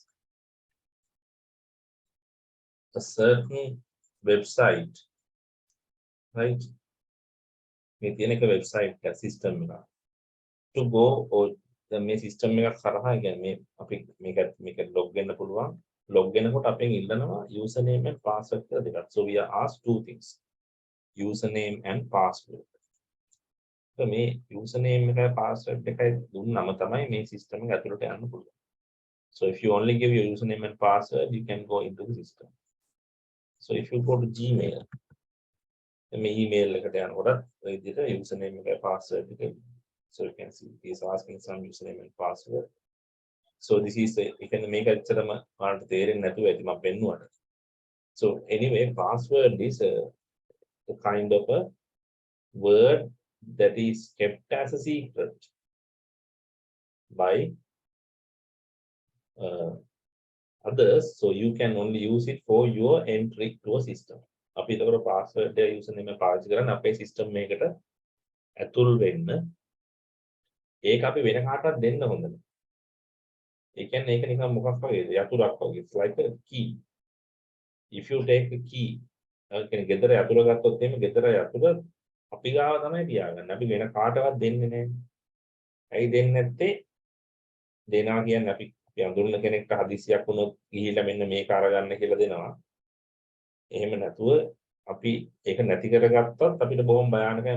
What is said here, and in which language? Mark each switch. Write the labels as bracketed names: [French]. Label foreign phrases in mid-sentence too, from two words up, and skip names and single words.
[English] a certain website, right? [Sinhala] මේ තියෙන එක website එක system එක. [English] To go or [Sinhala] මේ system එක කරහා කියන්නේ මේ අපි මේක log වෙන්න පුළුවන්. log වෙනකොට අපෙන් ඉල්ලනවා [English] username and password [Sinhala] කියලා දෙකක්. [English] So we are asked two things. Username and password. So [Sinhala] මේ username එකයි password එකයි දුන්නම තමයි මේ system එක ඇතුළට යන්න පුළුවන්. [English] So if you only give your username and password, you can go into the system. So if you go to Gmail, then [Sinhala] email එකට යනකොට ඔය විදිහට username එකයි password එක. [English] So you can see he is asking some username and password. So this is the you can make [Sinhala] ඇත්තටම ඔයාලට තේරෙන්නේ නැතුව ඇති මම පෙන්නුවට. [English] So anyway, password is kind of a word that is kept as a secret by others, so you can only use it for your entry to a system. [Sinhala] අපි එතකොට password එක username එක පාවිච්චි කරන්නේ අපේ system එකකට ඇතුල් වෙන්න. ඒක අපි වෙන කාටවත් දෙන්න හොඳ නැහැ. ඒ කියන්නේ ඒක නිකන් මොකක් වගේද? යතුරක් වගේ. [English] It's like a key. If you take a key, [Sinhala] ඒ කියන්නේ ගෙදර යතුර ගත්තොත් එහෙම ගෙදර යතුර අපි ගාව තමයි තියාගන්නේ. අපි වෙන කාටවත් දෙන්නේ නැහැ. ඇයි දෙන්නේ නැත්තේ? දෙනවා කියන්නේ අපි අඳුරන කෙනෙක්ට හදිසියක් වුණොත් ගිහිල්ලා මෙන්න මේක අරගන්න කියලා දෙනවා. එහෙම නැතුව අපි ඒක නැති කරගත්තත් අපිට බොහොම භයානකයි.